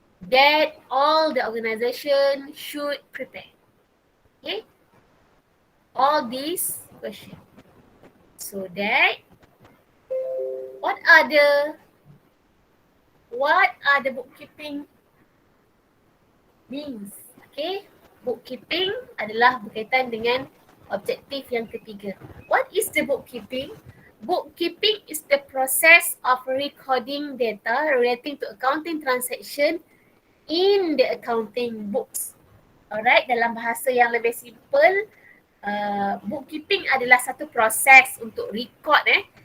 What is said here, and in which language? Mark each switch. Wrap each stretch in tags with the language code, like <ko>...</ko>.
<en>that all the organization should prepare. Okay, all these questions. So that what are the bookkeeping means?</en> <ms>Okay, bookkeeping adalah berkaitan dengan objektif yang ketiga.</ms> <en>What is the bookkeeping? Bookkeeping is the process of recording data relating to accounting transaction in the accounting books.</en> <ms>Alright, dalam bahasa yang lebih simple, bookkeeping adalah satu proses untuk record.</ms>